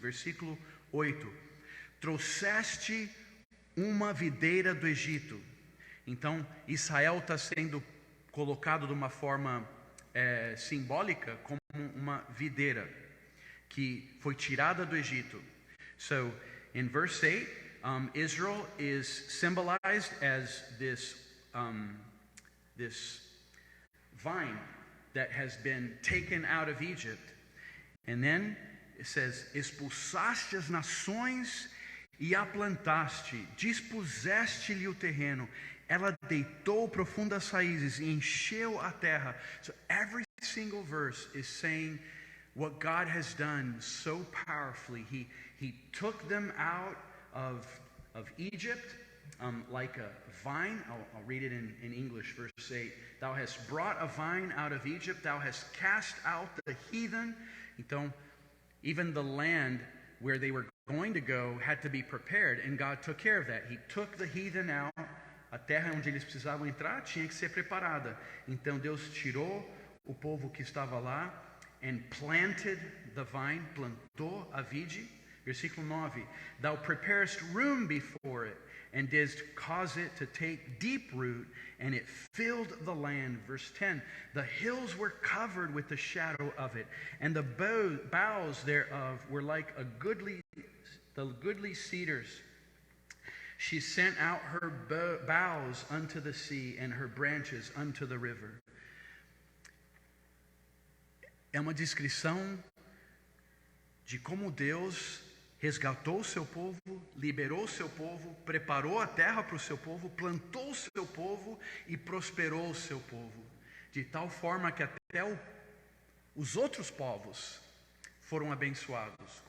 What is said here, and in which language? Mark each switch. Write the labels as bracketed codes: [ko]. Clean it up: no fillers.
[pt] Versículo 8: trouxeste uma videira do Egito. Então Israel está sendo colocado de uma forma simbólica como uma videira que foi tirada do Egito. [en] So in verse 8, Israel is symbolized as this vine that has been taken out of Egypt. And then it says, [pt] expulsaste as nações e a plantaste, dispuseste-lhe o terreno, ela deitou profundas raízes e encheu a terra. [en] So every single verse is saying what God has done so powerfully. He took them out of Egypt like a vine. I'll read it in English, verse 8. Thou hast brought a vine out of Egypt. Thou hast cast out the heathen. Então, even the land where they were going to go had to be prepared, and God took care of that. He took the heathen out. [pt] A terra onde eles precisavam entrar tinha que ser preparada. Então Deus tirou o povo que estava lá [en] and planted the vine, [pt] plantou a vide. Versículo 9: [en] Thou preparest room before it, and didst cause it to take deep root, and it filled the land. Verse 10: The hills were covered with the shadow of it, and the boughs thereof were like the goodly cedars. She sent out her boughs unto the sea, and her branches unto the river. [pt] É uma descrição de como Deus resgatou o seu povo, liberou o seu povo, preparou a terra para o seu povo, plantou o seu povo e prosperou o seu povo, de tal forma que até os outros povos foram abençoados.